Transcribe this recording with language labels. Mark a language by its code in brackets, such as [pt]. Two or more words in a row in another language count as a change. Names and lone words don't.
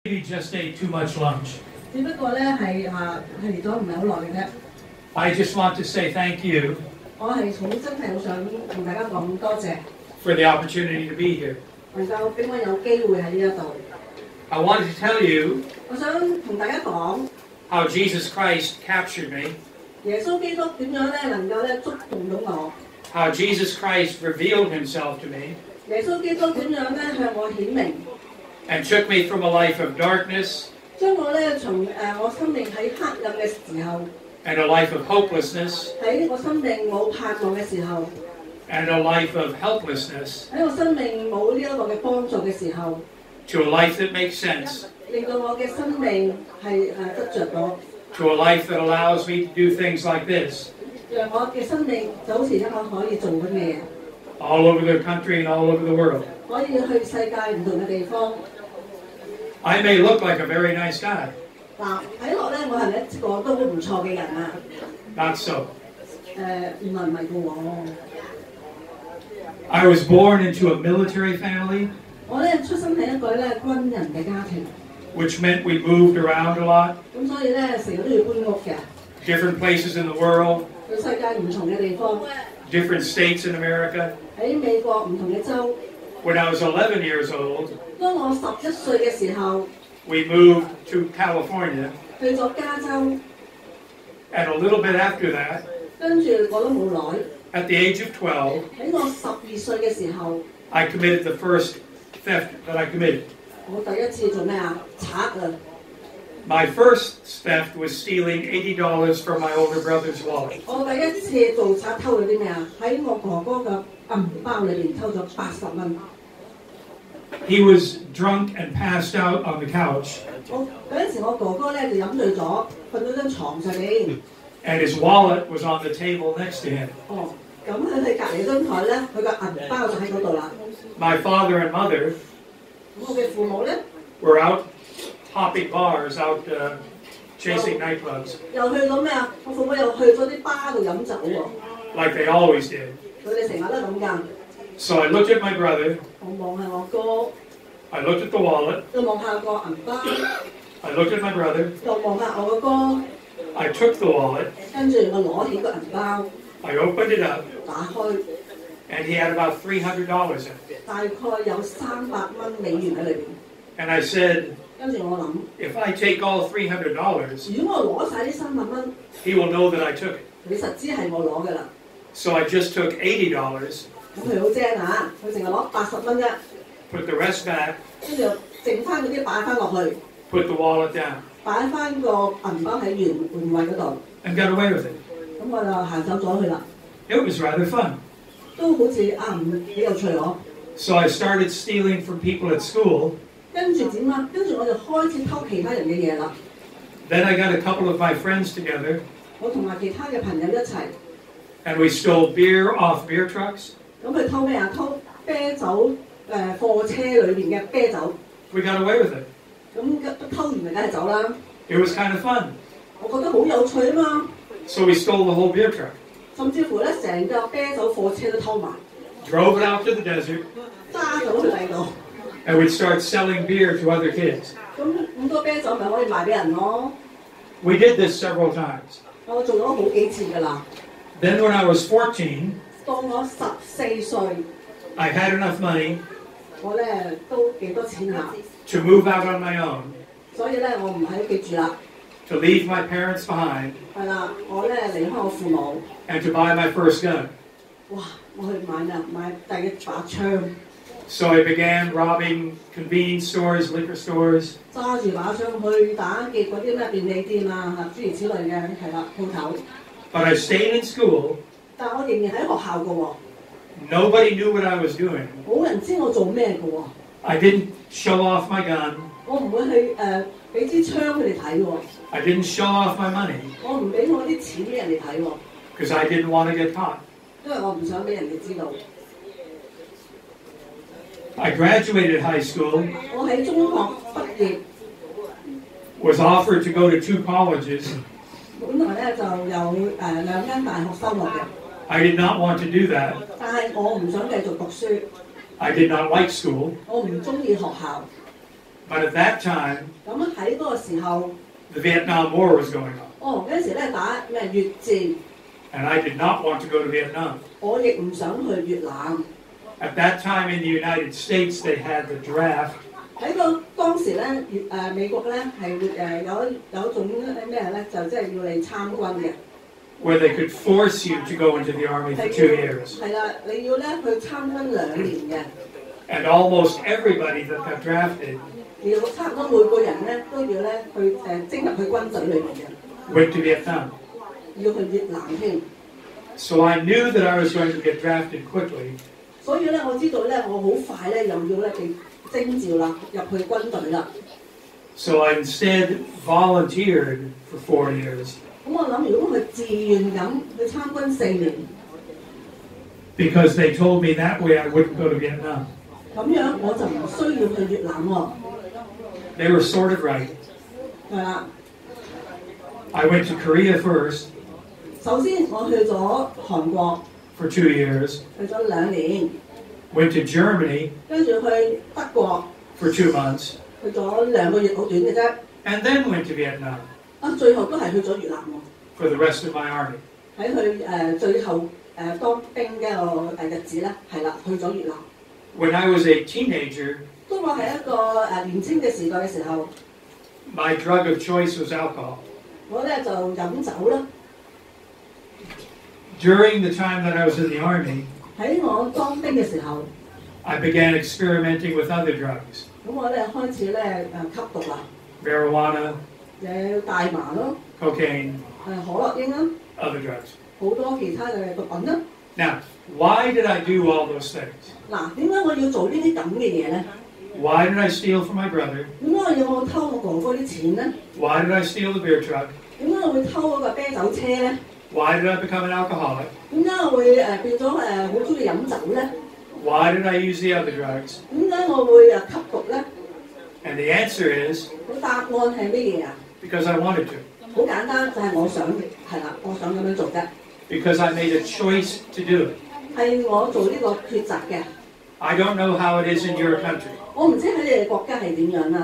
[en] Maybe just ate too much lunch. [yue] 只不過咧係嚟咗唔係好耐嘅啫。 [en] I just want to say thank you [yue] 我係真係好想同大家講多謝 [en] for the opportunity to be here. [yue] 能夠俾我有機會喺呢一度。 [en] I wanted to tell you [yue] 我想同大家講 [en] how Jesus Christ captured me, [yue] 耶穌基督點樣咧能夠咧觸動到我。 [en] how Jesus Christ revealed himself to me, [yue] 耶穌基督點樣咧向我顯明， [en] and took me from a life of darkness [yue] 將我咧從我生命喺黑暗嘅時候， [en] and a life of hopelessness [yue] 喺我生命冇盼望嘅時候， [en] and a life of helplessness [yue] 喺我生命冇呢一個嘅幫助嘅時候， [en] to a life that makes sense, [yue] 令到我嘅生命係得着咗， [en] to a life that allows me to do things like this [yue] 讓我嘅生命就好似一個可以做緊嘅嘢， [en] all over the country and all over the world. [yue] 可以去世界唔同嘅地方。 [en] I may look like a very nice guy. [yue] 嗱，睇落咧，我係一個都唔錯嘅人啊。 [en] Not so. [yue] 唔係嘅喎。 [en] I was born into a military family, [yue] 我咧出生喺一個咧軍人嘅家庭， [en] which meant we moved around a lot, [yue] 咁所以咧成日都要搬屋嘅， [en] different places in the world, [yue] 去世界唔同嘅地方， [en] different states in America. [yue] 喺美國唔同嘅州。 [en] When I was 11 years old, [yue] 當我11歲嘅時候， [en] we moved to California, [yue] 去咗加州， [en] and a little bit after that, [yue] 跟住我都冇耐。 [en] at the age of 12, [yue] 喺我12歲嘅時候， [en] I committed the first theft that I committed. [yue] 我第一次做咩啊？賊啊！ [en] My first theft was stealing $80 from my older brother's wallet. [yue] 我第一次做賊偷咗啲咩啊？喺我哥哥嘅銀包裏邊偷咗80蚊。 [en] He was drunk and passed out on the couch, [yue] 嗰陣時我哥哥咧就飲醉咗，瞓到張床上面。 [en] and his wallet was on the table next to him. [yue] 哦，咁喺佢隔離張台咧，佢個銀包就喺嗰度啦。 [en] My father and mother [yue] 咁我嘅父母咧 [en] were out hopping bars, out chasing nightclubs, [yue] 又去到咩啊？我父母又去咗啲巴度飲酒喎。 [en] like they always did. [yue] 佢哋成日都咁㗎。 [en] So I looked at my brother, [yue] 我望下我哥， [en] I looked at the wallet, [yue] 又望下個銀包， [en] I looked at my brother, [yue] 又望下我個哥， [en] I took the wallet, [yue] 跟住我攞起個銀包， [en] I opened it up, [yue] 打開， [en] and he had about $300 in it. [yue] 大概有300蚊美元喺裏邊。 [en] And I said, [yue] 跟住我諗， [en] if I take all $300, [yue] 如果我攞晒呢300蚊， [en] he will know that I took it. [yue] 你實知係我攞㗎啦。 [en] So I just took $80, [yue] 咁佢好精啊！佢淨係攞80蚊啫， [en] put the rest back, [yue] 跟住剩翻嗰啲擺翻落去， [en] put the wallet down, [yue] 擺翻個銀包喺原位嗰度。 [en] and got away with it. [yue] 咁我就行走咗去啦， [en] It was rather fun. [yue] 都好似幾有趣喎。 [en] So I started stealing from people at school. [yue] 跟住點啊？跟住我就開始偷其他人嘅嘢啦。 [en] Then I got a couple of my friends together, [yue] 我同埋其他嘅朋友一齊， [en] and we stole beer off beer trucks. [yue] 咁佢偷咩啊？偷啤酒貨車裏邊嘅啤酒。 [en] We got away with it. [yue] 咁偷完咪梗係走啦。 [en] It was kind of fun. [yue] 我覺得好有趣啊嘛。 [en] So we stole the whole beer truck, [yue] 甚至乎咧，成架啤酒貨車都偷埋， [en] drove it out to the desert, [yue] 揸咗去第度。 [en] and we'd start selling beer to other kids. [yue] 咁多啤酒咪可以賣俾人咯。 [en] We did this several times. [yue] 我做咗好幾次㗎啦。 [en] Then when I was 14, [yue] 當我14歲， [en] I had enough money [yue] 我咧都幾多錢下， [en] to move out on my own, [yue] 所以咧我唔喺屋企住啦。 [en] to leave my parents behind, [yue] 係啦，我咧離開我父母， [en] and to buy my first gun. [yue] 哇！我去買第一把槍， [en] So I began robbing convenience stores, liquor stores, [yue] 揸住把槍去打劫嗰啲咩便利店啊，諸如此類嘅係啦鋪頭。 [en] but I stayed in school. [yue] 但我仍然喺學校㗎喎， [en] Nobody knew what I was doing. [yue] 冇人知我做咩㗎喎。 [en] I didn't show off my gun. [yue] 我唔會去俾支槍佢哋睇喎， [en] I didn't show off my money [yue] 我唔俾我啲錢俾人哋睇喎， [en] because I didn't want to get caught. [yue] 因為我唔想俾人哋知道。 [en] I graduated high school, [yue] 我喺中學畢業， [en] was offered to go to 2 colleges. [yue] 本來咧就有2間大學收我嘅， [en] I did not want to do that. [yue] 但係我唔想繼續讀書， [en] I did not like school. [yue] 我唔中意學校。 [en] But at that time, [yue] 咁喺嗰個時候， [en] the Vietnam War was going on. [yue] 嗰陣時咧打咩越戰， [en] And I did not want to go to Vietnam. [yue] 我亦唔想去越南。 [en] At that time in the United States, they had the draft. [yue] 喺當時咧，美國咧係會有一種咩咧，就即係要你參軍嘅。 [en] Where they could force you to go into the army for 2 years. [yue] 係啦，你要咧去參軍2年嘅。 [en] And almost everybody that got drafted [yue] 要差唔多每個人咧都要咧去徵入去軍隊裏面嘅。 [en] went to Vietnam. [yue] 要去越南添。 [en] So I knew that I was going to get drafted quickly. [yue] 所以咧，我知道咧，我好快咧又要咧被徵召啦，入去軍隊啦。 [en] So I instead volunteered for 4 years. [yue] 咁我諗，如果佢自願咁去參軍4年， [en] Because they told me that way I wouldn't go to Vietnam. [yue] 咁樣我就唔需要去越南喎。 [en] They were sort of right. [yue] 係啦， [en] I went to Korea first [yue] 首先我去咗韓國， [en] for 2 years, [yue] 去咗2年， [en] went to Germany [yue] 跟住去德國， [en] for 2 months, [yue] 去咗2個月，好短嘅啫。 [en] and then went to Vietnam [yue] 最後都係去咗越南喎。 [en] for the rest of my army. [yue] 喺佢最後當兵嘅個日子咧，係啦，去咗越南。 [en] When I was a teenager, [yue] 當我係一個年青嘅時代嘅時候， [en] my drug of choice was alcohol. [yue] 我咧就飲酒啦。 [en] During the time that I was in the army, [yue] 喺我當兵嘅時候， [en] I began experimenting with other drugs, [yue] 咁我咧開始咧吸毒啦， [en] marijuana, [yue] 有大麻咯， [en] cocaine, [yue] 可樂英啦， [en] other drugs. [yue] 好多其他嘅毒品啦。 [en] Now, why did I do all those things? [yue] 嗱，點解我要做呢啲咁嘅嘢咧？ [en] Why did I steal from my brother? [yue] 點解我要偷我哥哥啲錢咧？ [en] Why did I steal the beer truck? [yue] 點解我會偷嗰個啤酒車咧？ [en] Why did I become an alcoholic? [yue] 點解我會變咗好中意飲酒咧？ [en] Why did I use the other drugs? [yue] 點解我會吸毒咧？ [en] And the answer is [yue] 個答案係乜嘢啊？ [en] because I wanted to. [yue] 好簡單，就係我想係啦，我想咁樣做嘅， [en] Because I made a choice to do it. [yue] 係我做呢個抉擇嘅。 [en] I don't know how it is in your country, [yue] 我唔知喺你哋國家係點樣啦，